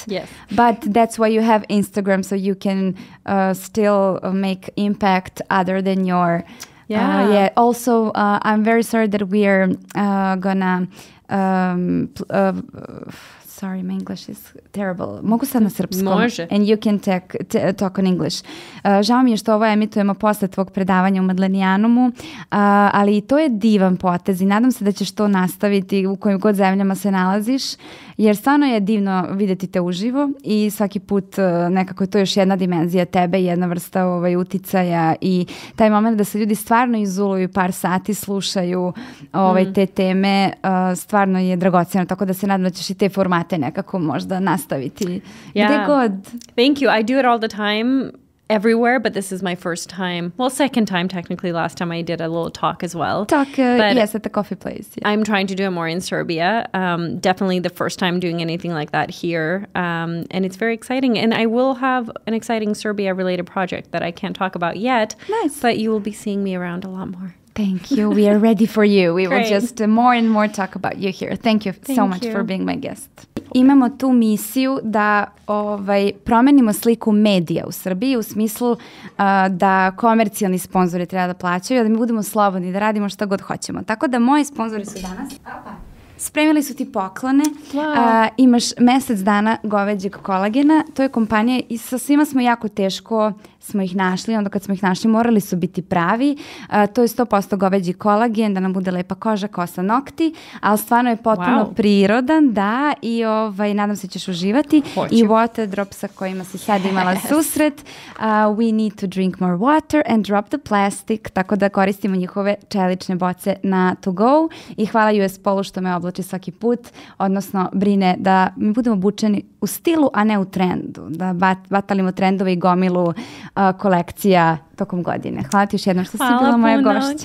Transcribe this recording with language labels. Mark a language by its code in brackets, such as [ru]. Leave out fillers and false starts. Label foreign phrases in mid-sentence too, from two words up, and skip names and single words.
[en] Yes. But that's why you have Instagram, so you can still make impact other than your... Also, I'm very sorry that we are gonna... sorry, my English is terrible. [sr] Mogu sad na srpskom? Može. [en] And you can talk on English. [sr] Žao mi je što ovo emitujemo posle tvog predavanja u Madlenijanumu, ali i to je divan potez i nadam se da ćeš to nastaviti u kojim god zemljama se nalaziš, jer stvarno je divno vidjeti te uživo i svaki put nekako je to još jedna dimenzija tebe, jedna vrsta uticaja i taj moment da se ljudi stvarno izuluju par sati, slušaju te teme, stvarno je dragoceno, tako da se nadam da ćeš i te formate nekako možda nastaviti. Gde god. [en] Thank you. I do it all the time. Everywhere, but this is my first time. Well, second time technically. Last time I did a little talk as well. Yes, at the coffee place. Yeah. I'm trying to do it more in Serbia. Definitely the first time doing anything like that here. And it's very exciting. And I will have an exciting Serbia-related project that I can't talk about yet. Nice. But you will be seeing me around a lot more. Thank you. We are ready for you. We will just more and more talk about you here. Thank you so much for being my guest. [sr] Imamo tu misiju da promenimo sliku medija u Srbiji u smislu da komercijalni sponzori treba da plaćaju, a da mi budemo slobodni, da radimo šta god hoćemo. Tako da moji sponzori su danas... Spremili su ti poklone. Imaš mesec dana goveđeg kolagena. To je kompanija i sa svima smo jako teško smo ih našli. Onda kad smo ih našli morali su biti pravi. To je 100% goveđi kolagen, da nam bude lepa koža, kosa, nokti. Ali stvarno je potpuno prirodan, da. I nadam se ćeš uživati. I Waterdrop sa kojima si sad imala susret. [en] We need to drink more water and drop the plastic. [sr] Tako da koristimo njihove čelične boce na [en] to go. [sr] I hvala US Polu što me oblači svaki put, odnosno brine da mi budemo obučeni u stilu, a ne u trendu. Da batalimo trendove i gomilu kolekcija tokom godine. Hvala ti još jednom što si bila moja gošća.